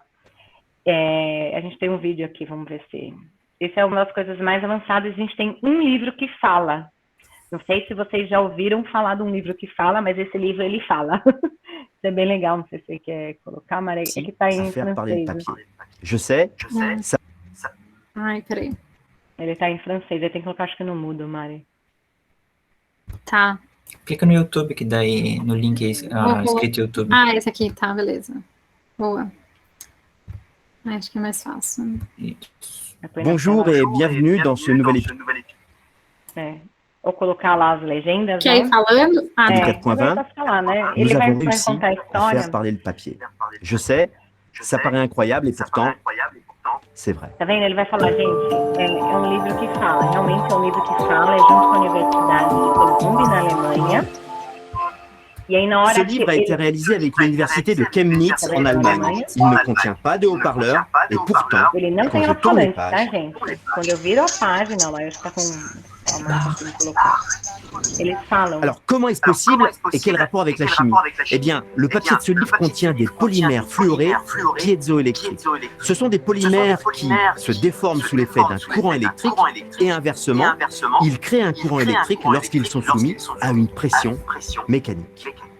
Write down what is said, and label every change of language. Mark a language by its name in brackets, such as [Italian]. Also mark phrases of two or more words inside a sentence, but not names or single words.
[Portuguese] A gente tem um vídeo aqui, vamos ver se... Esse é uma das coisas mais avançadas. A gente tem um livro que fala. Não sei se vocês já ouviram falar de um livro que fala, mas esse livro, ele fala. Isso é bem legal, não sei se você quer colocar, Maria. É que tá em francês. [French] Je sais. [Portuguese] Ai, peraí. Ele tá em francês, ele tem que colocar, acho que no mudo, Mari. Tá. Clica no YouTube, que daí no link escrito YouTube. Esse aqui, tá, beleza. Boa. Acho que é mais fácil. [French] Bonjour et bienvenue dans ce nouvel épisode. [Portuguese] Ou colocar lá as legendas, Quer ir falando? [French] Du [Portuguese] Tá. 4.20, falar, né? [French] nous [Portuguese] Ele vai [French] avons réussi [Portuguese] contar a [French] à [Portuguese] história. [French] faire parler le papier. Je sais, ça paraît incroyable et pourtant, c'est vrai. [Portuguese] Tá vendo? Ele vai falar, gente, é um livro que fala, realmente é um livro que fala, é junto com a Universidade de Columbia, na Alemanha. E aí, na hora [French] Ce livre a été réalisé avec l'université de Chemnitz en Allemagne. Il ne contient pas de haut-parleur et pourtant, [Portuguese] Ele não [French] quand [Portuguese] tem [French] je tourne les [Portuguese] alto-falante, tá, [French] pages, [Portuguese] gente? Quando eu viro a página, lá eu está com... Eles falam. [French] alors comment est-ce possible et quel rapport avec la chimie? Eh bien, le papier de ce livre contient des polymères fluorés piézoélectriques. Ce sont des polymères qui se déforment sous l'effet d'un courant électrique et inversement, ils créent un courant électrique lorsqu'ils sont soumis à une pression mécanique.